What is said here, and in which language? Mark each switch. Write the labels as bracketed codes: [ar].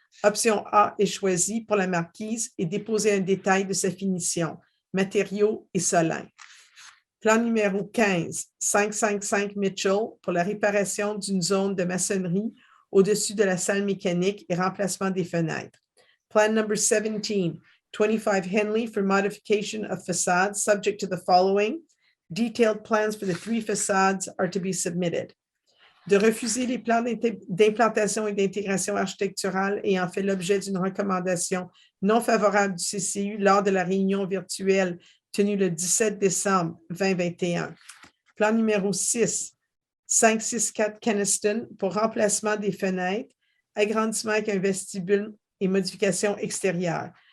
[fr] Option A est choisie pour la marquise et déposer un détail de sa finition, matériaux et solin. Plan numéro 15, 555 Mitchell pour la réparation d'une zone de maçonnerie au-dessus de la salle mécanique et remplacement des fenêtres. [en] Plan number 17, 25 Henley for modification of facades subject to the following. Detailed plans for the 3 facades are to be submitted. [fr] De refuser les plans d'implantation et d'intégration architecturale ayant fait l'objet d'une recommandation non favorable du CCU lors de la réunion virtuelle tenue le 17 décembre 2021. Plan numéro 6, 564 Keniston pour remplacement des fenêtres, agrandissement avec un vestibule et modification extérieure.